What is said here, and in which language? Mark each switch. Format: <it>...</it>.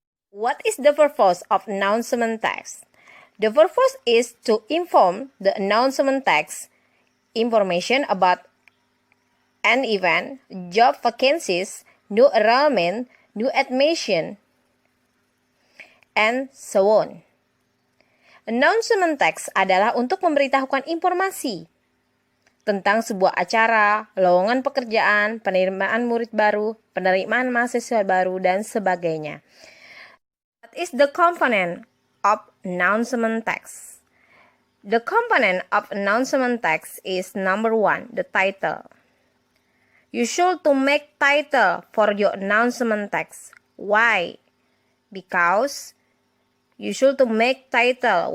<en>What is the purpose of announcement text? The purpose is to inform the announcement text information about an event, job vacancies, new enrollment, new admission, and so on.</en> <id>Announcement text adalah untuk memberitahukan informasi tentang sebuah acara, lowongan pekerjaan, penerimaan murid baru, penerimaan mahasiswa baru, dan sebagainya.</id> <en>What is the component of announcement text? The component of announcement text is number 1, the title. You should to make title for your announcement text. Why? Because you should to make title.</en>